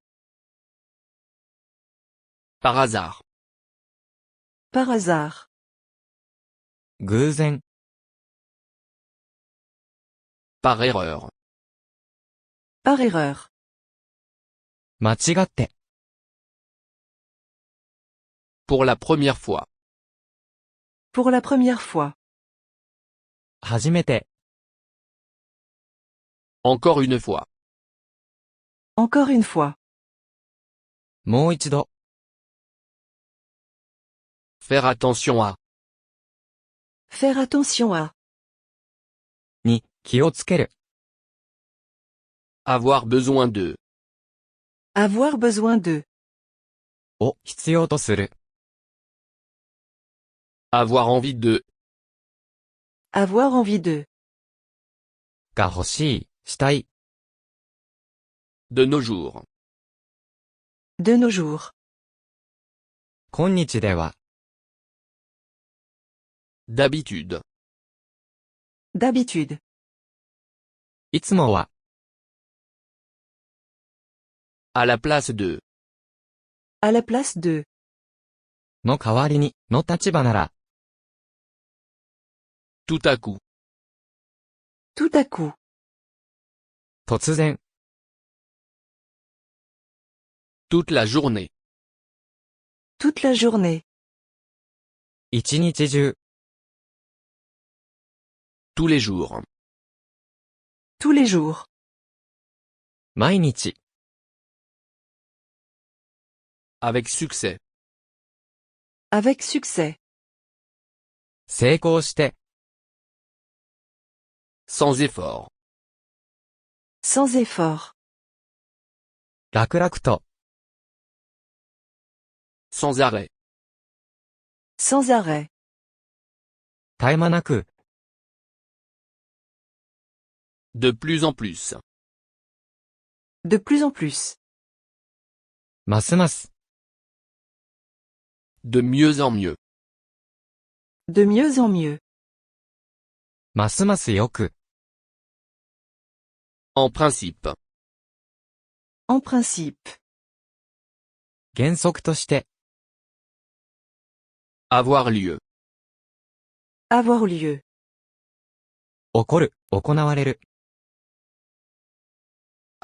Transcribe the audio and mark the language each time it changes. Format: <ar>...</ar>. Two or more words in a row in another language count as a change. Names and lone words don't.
<fr>par hasard, Par hasard.</fr> <ja>偶然。</ja> <fr>par erreur, Par erreur.</fr> <ja>間違って。</ja> <fr>pour la première fois, Pour la première fois.</fr> <ja>初めて。</ja> <fr>encore une fois, Encore une fois.</fr> <ja>もう一度。</ja> <fr>faire attention à, Faire attention à.</fr> <ja>に、気をつける。</ja> <fr>avoir besoin de, Avoir besoin de.</fr> <ja>を、必要とする。</ja> <fr>avoir envie de, Avoir envie de.</fr> <ja>が欲しい、したい。</ja> <fr>de nos jours, De nos jours.</fr> <ja>今日では。</ja> <fr>d'habitude, D'habitude.</fr> <ja>いつもは。</ja> <fr>à la place de, À la place de.</fr> <ja>の代わりに、の立場なら。</ja> <fr>tout à coup, Tout à coup.</fr> <ja>突然。</ja> <fr>toute la journée, Toute la journée.</fr> <ja>一日中。</ja> <fr>tous les jours, Tous les jours.</fr> <ja>毎日。</ja> <fr>avec succès, Avec succès.</fr> <ja>成功して。</ja> <fr>sans effort, Sans effort.</fr> <ja>楽々と。</ja> <fr>sans arrêt, Sans arrêt.</fr> <ja>絶え間なく。</ja> <fr>de plus en plus, De plus en plus.</fr> <ja>ますます。</ja> <fr>de mieux en mieux, De mieux en mieux.</fr> <ja>ますますよく。</ja> <fr>en principe, En principe.</fr> <ja>原則として。</ja> <fr>avoir lieu, Avoir lieu.</fr> <ja>起こる、行われる。</ja>